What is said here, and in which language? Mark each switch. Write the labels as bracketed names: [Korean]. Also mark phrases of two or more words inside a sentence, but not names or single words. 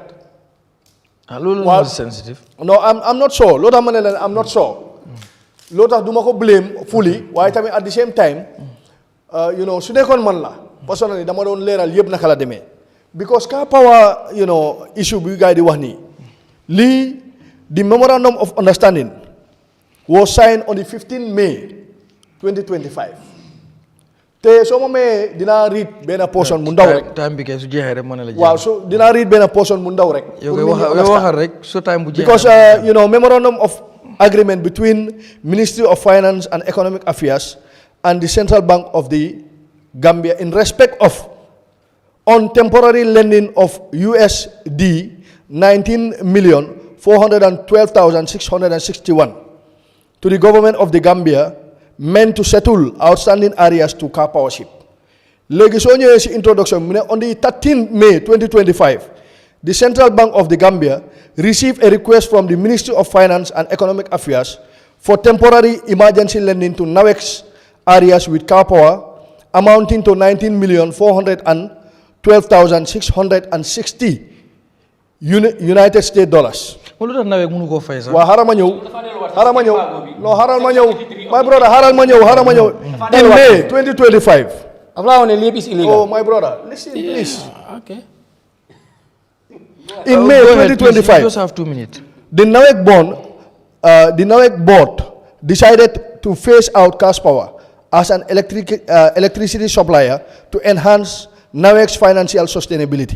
[Wolof] loolu la sensitive. [English] no I'm not sure [Wolof] loo tax ma ne leen [English] I'm not sure [Wolof] loo tax du ma ko blame fully waaye tamit [English] at the same time [Wolof] su nekkoon man la personally dama doon leeral yëpp naka la demee because Kapawa issue bi gars yi di wax nii lii [English] the memorandum of understanding was signed on the 15 May 2025 [Wolof] te te soo ma mayee dinaa read benn portion mu ndaw rek. time bi kay su jeexee rek mën na la jeex. waaw so dinaa read benn portion mu ndaw rek. yow kay waxal rek so time bu jeexee. [English] because memorandum of agreement between Ministry of Finance and Economic Affairs and the Central Bank of the Gambia in respect of on temporary lending of USD 19,412,661 to the government of the Gambia meant to settle outstanding areas to car powership. [Wolof] Léegi soo ñëwee ci introduction mu ne [English] on the 13th May 2025 the Central Bank of the Gambia received a request from the Ministry of Finance and Economic Affairs for temporary emergency lending to NAWEX areas with car power amounting to 19,412,660 United States dollars. [Wolof] Lu tax NAWEX mënu koo fay sax. Waaw xaaral ma ñëw. Non xaaral ma ñëw. [English] My brother, [Wolof] xaaral ma ñëw. [English] In May 2025. Oh, my brother, listen, please. Okay. In May 2025, you just have 2 minutes. the NAWEC board decided to phase out cash power as an electricity supplier to enhance NAWEC's financial sustainability.